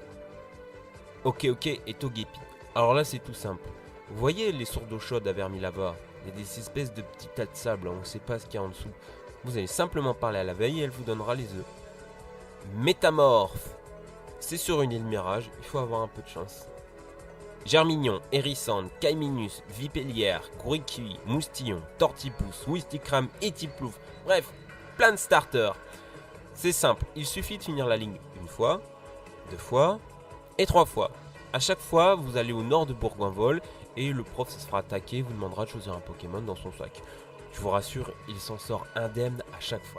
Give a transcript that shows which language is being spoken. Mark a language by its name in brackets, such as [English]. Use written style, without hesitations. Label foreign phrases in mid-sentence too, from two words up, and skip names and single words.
[French] Ok, et Togepi. Alors là, c'est tout simple. Vous voyez les sources d'eau chaude à Vermilava? Il y a des espèces de petits tas de sable, on ne sait pas ce qu'il y a en dessous. Vous allez simplement parler à la veille et elle vous donnera les œufs. Métamorphe. C'est sur une île mirage, il faut avoir un peu de chance. Germignon, Hérissande, Caiminus, Vipellière, Groikui, Moustillon, Tortipousse, Wistikram et Tiplouf. Bref, plein de starters. C'est simple, il suffit de finir la ligne une fois, 2 fois et 3 fois. A chaque fois, vous allez au nord de Bourg-en-Vol et le prof se fera attaquer, vous demandera de choisir un Pokémon dans son sac. Je vous rassure, il s'en sort indemne à chaque fois.